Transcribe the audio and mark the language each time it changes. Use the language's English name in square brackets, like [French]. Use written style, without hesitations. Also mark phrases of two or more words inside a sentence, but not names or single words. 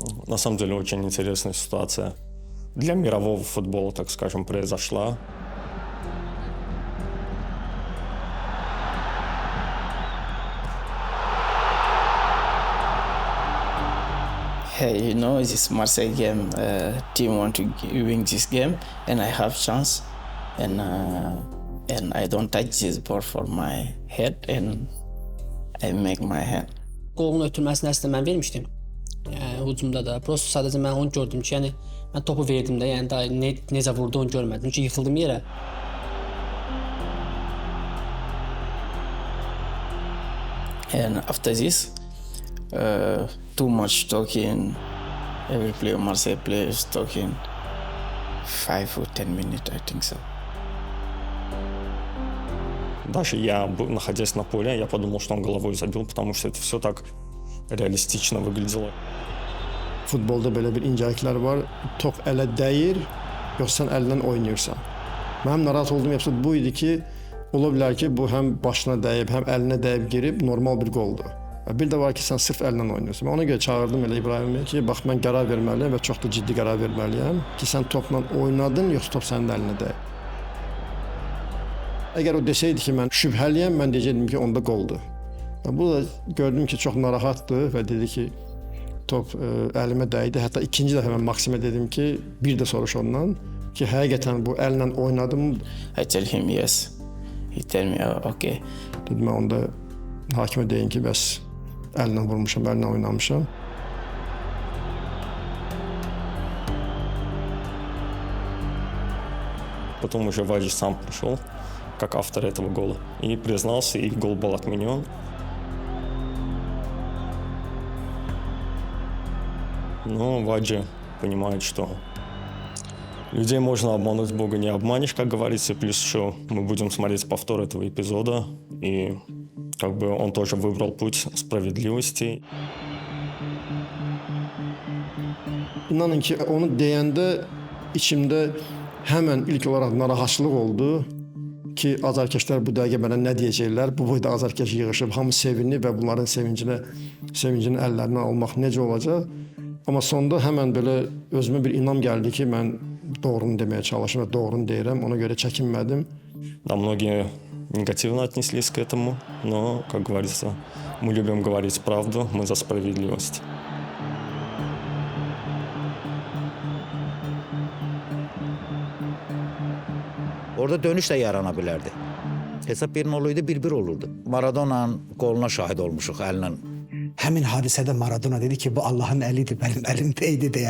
[Russian] На самом деле очень интересная ситуация. Для мирового футбола, так скажем, произошла. [English] Hey, you know, this Marseille game, team want to win this game, and I have chance, and I don't touch this ball for my head, and I make my hand. [Azerbaijani] Qolun ötürməsini əslində mən vermişdim. Yəni hücumda da. Prosto sadəcə mən onu gördüm ki, yəni mən topu verdim də, yəni daha necə vurdu onu görmədim. Çünki yıxıldım yerə. [English] And after this, too much talking. Every player, Marseille player is talking 5 or 10 minutes, I think so. [Russian] Даже я, находясь на поле, я подумал, что он головой забил, потому что это все так realistiklə выглядело. [Azerbaijani] Futbolda belə bir incəliklər var. Top ələ dəyir, yoxsa sən əllə oynayırsan. Mənim narahat olduğum episod bu idi ki, ola bilər ki, bu həm başına dəyib, həm əlinə dəyib girib normal bir qoldur. Bir də var ki, sən sırf əllə oynayırsan. Mən ona görə çağırdım elə İbrahimi ki, bax mən qərar verməliyəm və çox da ciddi qərar verməliyəm ki, sən topla oynadın, yoxsa top sənin əlinə dəyib. Əgər o desəydi ki, mən şübhəliyəm, mən deyəcəkdim ki, onda qoldur. Bu da gördüm ki, çox narahatdır və dedi ki, top əlimə dəydi. Hətta ikinci dəfə mən Maksimə dedim ki, bir də soruş ondan ki, həqiqətən bu əllə oynadım. [English] I tell him yes. He tell me okay. [Azerbaijani] Dedim mən onda hakimə deyin ki, bəs əllə vurmuşam, əllə oynamışam. [Russian] Потом уже Ваджи сам пришел, как автор этого гола, и признался, и гол был отменен. Но Ваджи понимает, что людей можно обмануть, Бога не обманешь, как говорится. Плюс еще мы будем смотреть повтор этого эпизода, и как бы он тоже выбрал путь справедливости. [Azerbaijani] İnanın ki, onu deyəndə içimdə həmən ilk olaraq narahatçılıq oldu ki, azarkeşlər bu dəqiqə mənə nə deyəcəklər? Bu boyda azarkeş yığışıb, hamı sevinir və bunların sevincini əllərindən almaq necə olacaq? Amma sonda həmən belə özümə bir inam gəldi ki, mən doğrunu deməyə çalışım və doğrunu deyirəm. Ona görə çəkinmədim. [Russian] Да, многие негативно отнеслись к этому, но, как говорится, мы любим говорить правду, мы за справедливость. [Azerbaijani] Orada dönüş də yarana bilərdi. Hesab 1-0 oluydu, 1-1 olurdu. Maradona'nın qoluna şahid olmuşuq əllə. Həmin hadisədə Maradona dedi ki, bu Allahın əlidir, mənim əlimdəydi deyə.